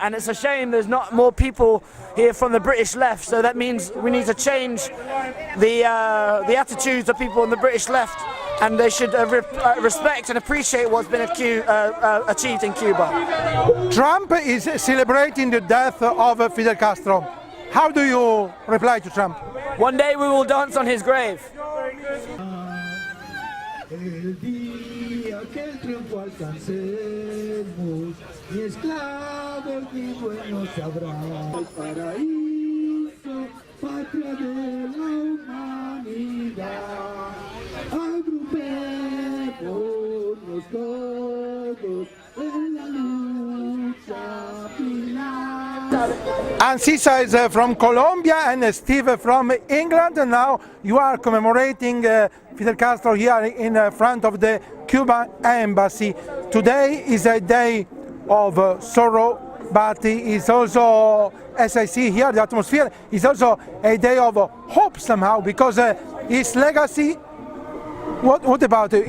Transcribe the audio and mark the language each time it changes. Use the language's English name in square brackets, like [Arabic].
[English] And it's a shame there's not more people here from the British left, so that means we need to change the attitudes of people on the British left, and they should respect and appreciate what's been achieved in Cuba. Trump is celebrating the death of Fidel Castro. How do you reply to Trump? One day we will dance on his grave. [Spanish] El día que el triunfo alcancemos, ni esclavos ni buenos habrá. El paraíso, patria de la humanidad. Agrupémonos todos en la lucha final. [English] And Sisa is from Colombia and Steve from England. And now you are commemorating Fidel Castro here in front of the Cuban Embassy. Today is a day of sorrow, but it is also, as I see here, the atmosphere is also a day of hope somehow, because his legacy, what about it?